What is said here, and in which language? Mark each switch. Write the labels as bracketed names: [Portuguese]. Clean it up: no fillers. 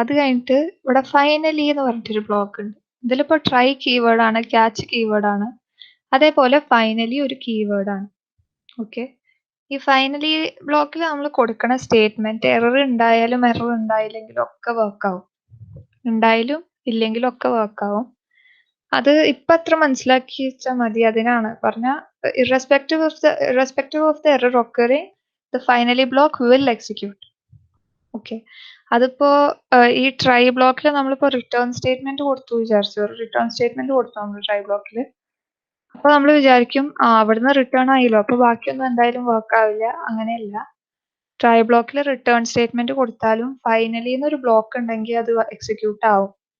[Malayalam] അത് കഴിഞ്ഞിട്ട് ഇവിടെ ഫൈനലി എന്ന് പറഞ്ഞിട്ടൊരു ബ്ലോക്ക് ഉണ്ട്. ഇതിലിപ്പോ ട്രൈ കീവേഡ് ആണ്, ക്യാച്ച് കീവേഡ് ആണ്, അതേപോലെ ഫൈനലി ഒരു കീവേഡ് ആണ്. ഓക്കെ, ഈ ഫൈനലി ബ്ലോക്കിൽ നമ്മൾ കൊടുക്കണ സ്റ്റേറ്റ്മെന്റ് എറർ ഉണ്ടായാലും എറർ ഉണ്ടായില്ലെങ്കിലും ഒക്കെ വർക്ക് ആവും. ഉണ്ടായാലും ഇല്ലെങ്കിലും ഒക്കെ വർക്ക് ആവും. അത് ഇപ്പൊ അത്ര മനസ്സിലാക്കി വെച്ചാൽ മതി. അതിനാണ് പറഞ്ഞ [English] irrespective of the error occurring, the finally block will execute. [Malayalam] Okay, അതിപ്പോ ഈ ട്രൈ ബ്ലോക്കിൽ നമ്മളിപ്പോ റിട്ടേൺ സ്റ്റേറ്റ്മെന്റ് കൊടുത്തു വിചാരിച്ചു. റിട്ടേൺ സ്റ്റേറ്റ്മെന്റ് കൊടുത്തു നമ്മൾ ട്രൈ ബ്ലോക്കിൽ. അപ്പൊ നമ്മൾ വിചാരിക്കും അവിടുന്ന് റിട്ടേൺ ആയില്ലോ, അപ്പൊ ബാക്കിയൊന്നും എന്തായാലും വർക്ക് ആവില്ല. അങ്ങനെയല്ല, ട്രൈ ബ്ലോക്കിൽ റിട്ടേൺ സ്റ്റേറ്റ്മെന്റ് കൊടുത്താലും ഫൈനലി എന്നൊരു ബ്ലോക്ക് ഉണ്ടെങ്കിൽ അത് എക്സിക്യൂട്ട് ആവും.